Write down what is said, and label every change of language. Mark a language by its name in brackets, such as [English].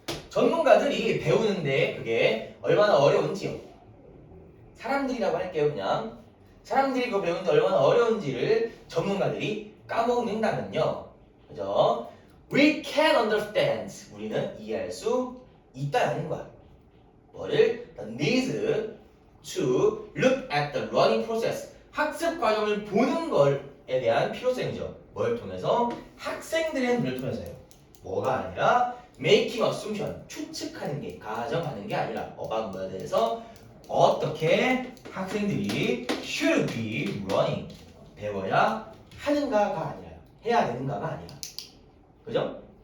[Korean] 전문가들이 배우는데 그게 얼마나 어려운지요. 사람들이라고 할게요, 그냥. 사람들이 그거 배우는데 얼마나 어려운지를 전문가들이 까먹는다면요. 그죠? [English] We can understand. [Korean] 우리는 이해할 수 있다는 거야. 뭐를? [English] The need to look at the learning process. [Korean] 학습 과정을 보는 것에 대한 필요성이죠. 뭘 통해서? 학생들의 눈을 통해서요. 뭐가 아니라 [English] making assumption, [Korean] 추측하는 게, 가정하는 게 아니라 [English] about [Korean] 뭐에 대해서 어떻게 학생들이 [English] should be running, [Korean] 배워야 하는가가 아니라 해야 되는가가 아니라, 그죠?